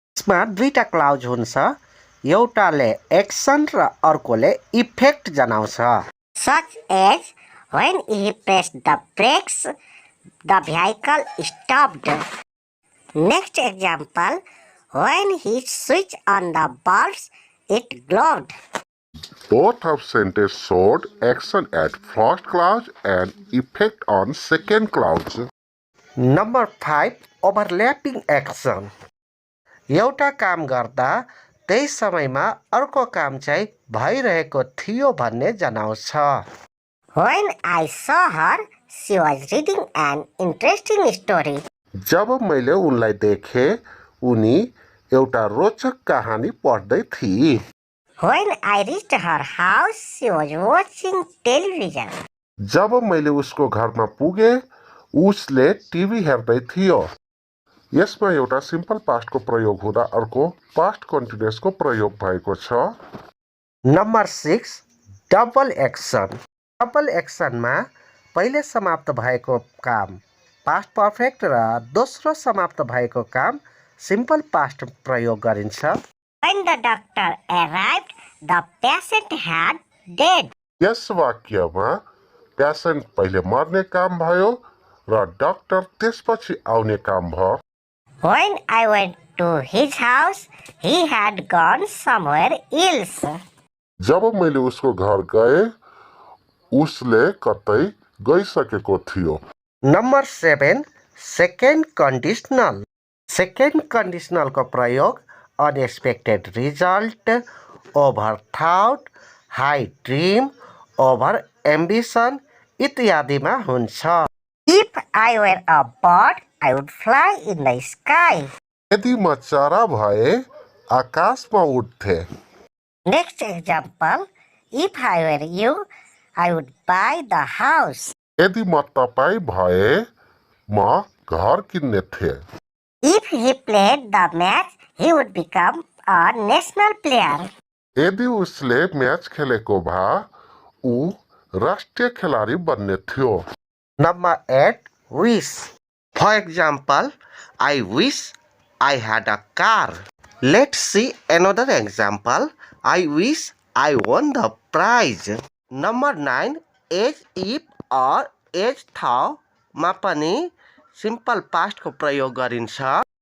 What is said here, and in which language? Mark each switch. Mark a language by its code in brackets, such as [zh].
[ne] यसमा दुईटा क्लाउज हुन्छ, एउटाले एक्सन र अर्कोले इफेक्ट जनाउँछ. [en] Such as when he pressed the brakes, the vehicle stopped. Next example, when he switched on the bulbs, it glowed. Both of sentences showed action at first clause and effect on second clause. Number 5. Overlapping action. [ne] एउटा काम गर्दा त्यही समयमा अर्को काम चाहिँ भइरहेको थियो भन्ने जनाउँछ. [en] When I saw her, she was reading an interesting story. [ne] जब मैले उनलाई देखे, उनी एउटा रोचक कहानी पढ्दै थिए. [en] When I reached her house, she was watching television. [ne] जब मैले उसको घरमा पुगे, उसले टिभी हेर्दै थियो. यसमा एउटा सिम्पल पास्टको प्रयोग हुँदा अर्को पास्ट कन्टिन्युअसको प्रयोग भएको छ. नम्बर 6. Double action. डबल एक्सनमा पहिले समाप्त भएको काम पास्ट पर्फेक्ट र दोस्रो समाप्त भएको काम सिम्पल पास्ट प्रयोग गरिन्छ. [en] When the doctor arrived, the patient had died. [ne] Yes वाक्यमा patient पहिले मर्ने काम भयो र डाक्टर त्यसपछि आउने काम भयो. [en] When I went to his house, he had gone somewhere else. [ne] जब मैले उसको घर गए, उसले कतै गइसकेको थियो. नम्बर 7. Second conditional. सेकेन्ड कन्डिसनलको प्रयोग unexpected result, over thought, high dream, over ambition इत्यादिमा हुन्छ. [en] If I were a bird, I would fly in the sky. [ne] यदि म चरा भए आकाशमा उड्थे. [en] Next example, if I were you, I would buy the house. [ne] यदि म तपाईँ भए म घर किन्ने थे। [en] If he played the match, he would become a national player. [ne] यदि उसले मैच खेलेको भए ऊ राष्ट्रिय खिलाडी बन्ने थियो। [en] Number 8. Wish. For example, I wish I had a car. Let's see another example. I wish I won the prize. Number 9. As if or as though [ne] मा पनि [en] simple past [ne] को प्रयोग गरिन्छ.